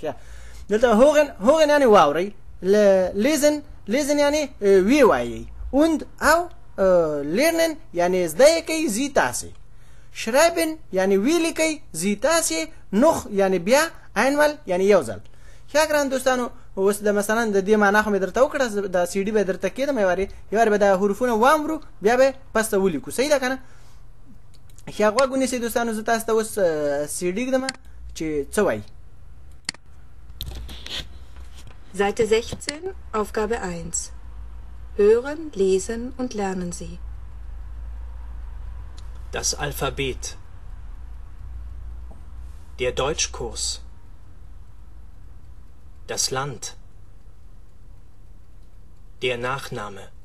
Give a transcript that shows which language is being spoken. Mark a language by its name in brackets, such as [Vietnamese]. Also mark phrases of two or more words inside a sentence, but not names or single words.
[Pashto] دلته هوغن یعنی واورئ لیزن یعنی وی وایئ und او لرنن یعنی زده یې کوئ زی تاسې schreiben یعنی ویلی کوي زی تاسې نوخ یعنی بیا einmal یعنی یو ځل. ښه ګران دوستانو اوس د مثلا د دې معنا خو مې درته وکړه د سی ډي به درته کېدم یو وارې به د حروفونه وامرو بیا به پس ته ولیکو صحیح ده که نه. ښه غوږ ونیسئ دوستانو زه تاسو ته اوس سی ډي ږدم چې څه وایي. [German] Seite 16, Aufgabe 1. Hören, lesen und lernen Sie. Das Alphabet. Der Deutschkurs. Das Land. Der Nachname.